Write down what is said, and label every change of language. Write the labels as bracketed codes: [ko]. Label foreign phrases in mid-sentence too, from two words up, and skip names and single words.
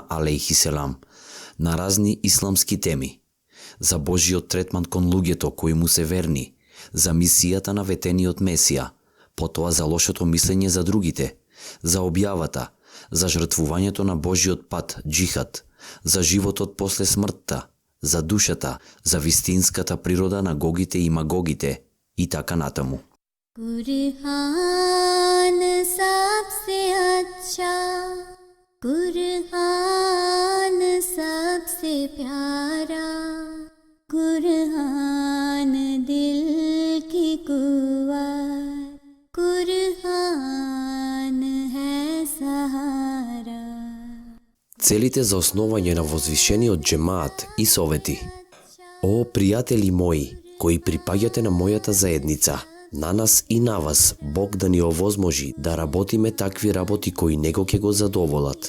[mk] алейхиселам, на разни исламски теми, за Божиот третман кон луѓето кои му се верни, за мисијата на ветениот Месија, потоа за лошото мислење за другите, за објавата, за жртвувањето на Божиот пат, джихад, за животот после смртта, за душата, за вистинската природа на гогите и магогите и така натаму. [ur] قرآن سب سے اچھا، قرآن سب سے پیارا، قرآن دل کی قوت، قرآن ہے سہارا. [mk] Целите за основање на возвишениот джемаат и совети. О, пријатели мои, кои припаѓате на мојата заедница, на нас и на вас Бог да ни овозможи да работиме такви работи кои него ќе го задоволат.